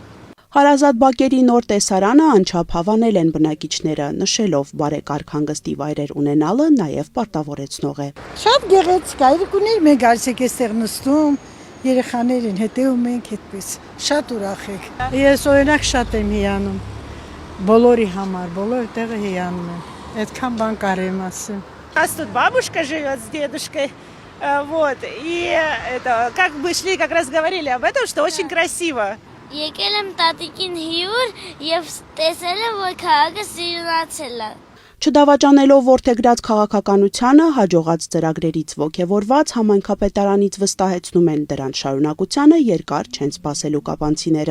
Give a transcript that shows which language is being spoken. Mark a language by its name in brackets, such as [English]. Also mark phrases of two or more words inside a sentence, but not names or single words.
[Armenian] Հարազատ բակերի նոր տեսարանը անչափ հավանել են բնակիչները, նշելով բարեկարգ հանգստի վայրեր ունենալը նաև պարտավորեցնող է։ Շատ գեղեցիկ է, երկուներ մենք արցեք էստեղ նստում, երեխաներին հետևում ենք այդպես։ Շատ ուրախ ենք։ Ես օրինակ շատ եմ հիանում։ Բոլորի համար, բոլոր տեղը հիանում են։ Այդքան բան կարեմ ասեմ։ [Russian] нас тут бабушка живет с дедушкой, вот, и это, как бы шли, как раз говорили об этом, что очень красиво. [Armenian] Եկել եմ տատիկին հյուր եւ տեսել եմ, որ քաղաքը սիրունացել է։ Չդավաճանելով որդեգրած քաղաքականությանը հաջողած ծրագրերից ոգևորված համայնքապետարանից վստահեցնում են դրանց շարունակությանը երկար չեն սպասելու կապանցիները։